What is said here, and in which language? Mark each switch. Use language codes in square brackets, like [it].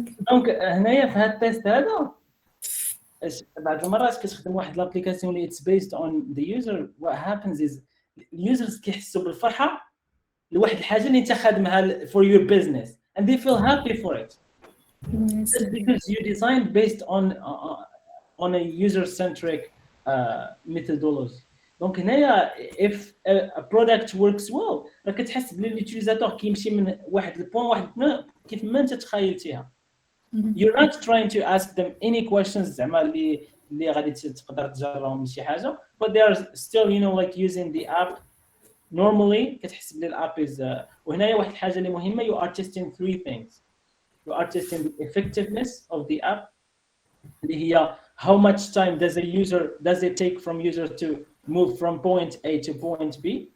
[ar] دونك هنايا في هاد التيست هذا بعض المرات كتخدم واحد لابليكاسيون اللي [en] it's based on the user. What happens is users [ar] كيحسوا بالفرحه لواحد الحاجه اللي انت خادمها [en] for your business, and they feel happy for it. Yes. It's because you designed based on a user-centric methodology. [ar] دونك هنايا [en] if a product works well [ar] راك كتحس بلي اليوتيليزاتور كيمشي من واحد البوين واحد كيف ما انت تخيلتيها. [en] You're not trying to ask them any questions [ar] زعما اللي غادي تقدر تجربهم من شي حاجه, [en] but they are still like using the app normally. [ar] كتحس بلي الاب is وهنايا واحد الحاجه اللي مهمه. [en] You are testing three things. You are testing the effectiveness of the app, [ar] اللي هي [en] how much time does it take from user to move from point A to point B.